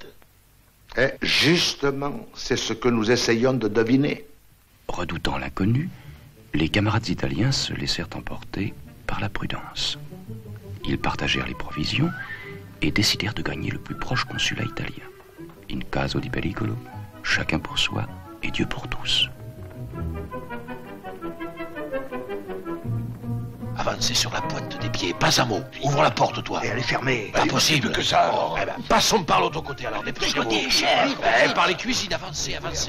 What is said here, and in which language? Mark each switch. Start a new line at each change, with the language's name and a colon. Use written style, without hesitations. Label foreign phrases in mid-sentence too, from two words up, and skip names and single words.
French: Et justement, c'est ce que nous essayons de deviner. Redoutant l'inconnu, les camarades italiens se laissèrent emporter par la prudence. Ils partagèrent les provisions et décidèrent de gagner le plus proche consulat italien.
Italian: In caso di pericolo,
French: chacun pour soi et Dieu pour tous. Avancez sur la pointe des pieds, pas un mot. Ouvre la porte, toi. Et elle est fermée. Pas possible que ça. Eh ben, passons par l'autre côté, alors. Dépêchez-vous. Côté, chef. Par les cuisines, avancez, avancez.